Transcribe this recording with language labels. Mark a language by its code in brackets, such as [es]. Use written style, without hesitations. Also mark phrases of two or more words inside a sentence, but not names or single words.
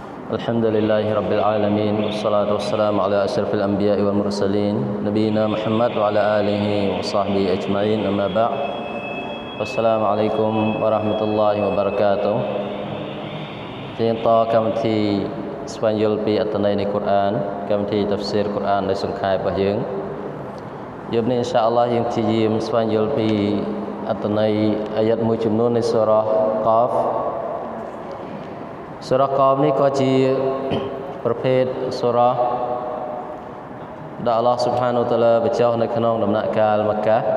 [ar] الحمد لله رب العالمين والصلاة والسلام على أشرف الأنبياء والمرسلين نبينا محمد وعلى آله وصحبه أجمعين أما بعد السلام عليكم ورحمة الله وبركاته [km] ជាតកម្មវិធីស្វែងយល់ពីអត្ថន័យនៃកូរ៉ានកម្មវិធីតាហ្វស៊ីរកូរ៉ានដោយសង្ខេបរបស់យើងយប់នេះ [ar] إن شاء الله [km] យើងព្យាយាមស្វែងយល់ពីអត្ថន័យអាយ៉ាត់មួយចំនួននៃសូរ៉ាកោហ្វសូរ៉ាកោហ្វនេះក៏ជាប្រភេទសូរ៉ាដែល [ar] الله سبحانه وتعالى [km] បញ្ចុះនៅក្នុងដំណាក់កាលមក្កា